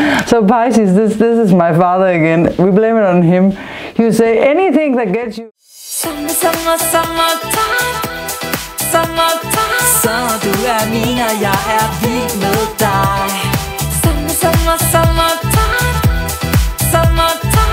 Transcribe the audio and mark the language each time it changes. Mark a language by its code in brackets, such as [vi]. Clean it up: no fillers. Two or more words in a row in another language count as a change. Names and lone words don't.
[en] So Pisces, this is my father again. We blame it on him. He would say anything that gets you. Summer, summer, summertime, summertime. [da] Så du min, og jeg vild med dig. [en] Summer, summer, summertime, summertime.